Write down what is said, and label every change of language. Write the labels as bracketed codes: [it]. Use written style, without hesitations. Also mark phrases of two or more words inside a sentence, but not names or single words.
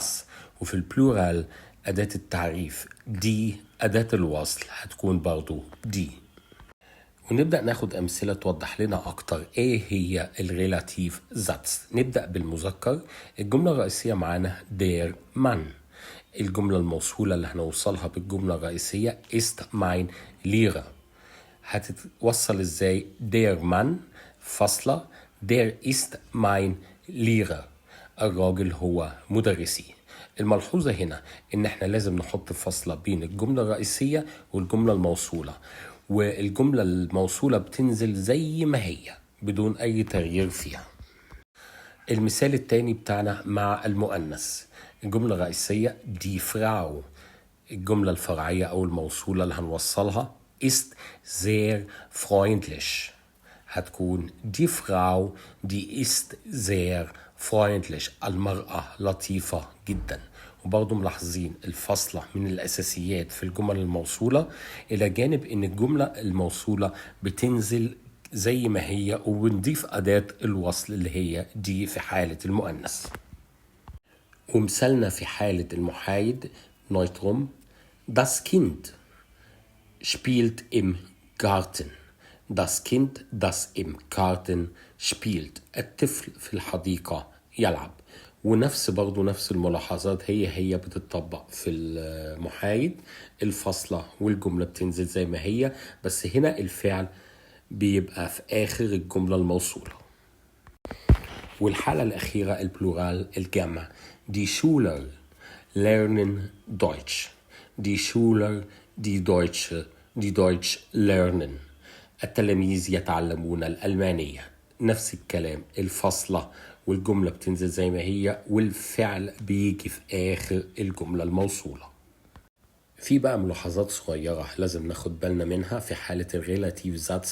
[ar] وفي البلورال أداة التعريف دي، أداة الوصل هتكون برضو دي. ونبدأ ناخد أمثلة توضح لنا أكتر إيه هي [de] Relativ Satz. [ar] نبدأ بالمذكر. الجملة الرئيسية معانا [de] der Mann. [ar] الجملة الموصولة اللي هنوصلها بالجملة الرئيسية [de] ist mein Lehrer. [ar] هتتوصل إزاي؟ [de] der Mann [ar] فاصلة [de] der ist mein Lehrer. [ar] الراجل هو مدرسي. الملحوظة هنا إن إحنا لازم نحط فاصلة بين الجملة الرئيسية والجملة الموصولة، والجملة الموصولة بتنزل زي ما هي بدون أي تغيير فيها. المثال التاني بتاعنا مع المؤنث. الجملة الرئيسية [de] die Frau. [ar] الجملة الفرعية أو الموصولة اللي هنوصلها [de] ist sehr freundlich. [ar] هتكون [de] die Frau die ist sehr freundlich. [ar] المرأة لطيفة جدا. وبرضو ملاحظين الفصلة من الأساسيات في الجمل الموصولة، إلى جانب إن الجملة الموصولة بتنزل زي ما هي وبنضيف أداة الوصل اللي هي دي في حالة المؤنث. ومثالنا في حالة المحايد نويتروم [de] das Kind spielt im Garten. Das Kind das im Garten spielt. [ar] الطفل في الحديقة يلعب. ونفس الملاحظات هي بتطبق في المحايد. الفصلة والجملة بتنزل زي ما هي، بس هنا الفعل بيبقى في آخر الجملة الموصولة. والحالة الأخيرة البلورال الجمع [de] die Schüler lernen Deutsch. Die Schüler die Deutsch lernen. [ar] التلاميذ يتعلمون الألمانية. نفس الكلام، الفصلة والجملة بتنزل زي ما هي والفعل بيجي في آخر الجملة الموصولة. في بقى ملاحظات صغيرة لازم ناخد بالنا منها في حالة [de] Relativ Satz.